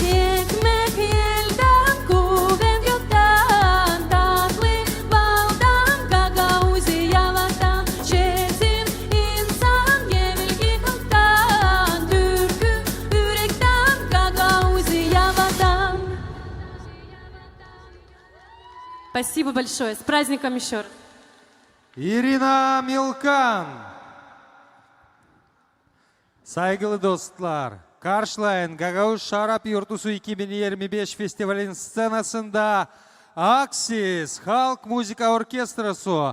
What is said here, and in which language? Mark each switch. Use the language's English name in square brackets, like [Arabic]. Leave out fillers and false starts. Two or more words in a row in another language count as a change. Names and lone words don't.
[Gagauz] Ekmek elden, kuvvet gökten, tatlı baldan, gagauziya vatan, çetin insan gerilgi kalktan, türkü yürekten, gagauziya vatan. [Russian] Спасибо большое. С праздником еще раз. Irina Milkan. [Gagauz] Saygılı dostlar, karşılayın Gagavuz Şarap Yurtusu 2025 festivalin scenasında Aksis Halk Müzika Orkestrası.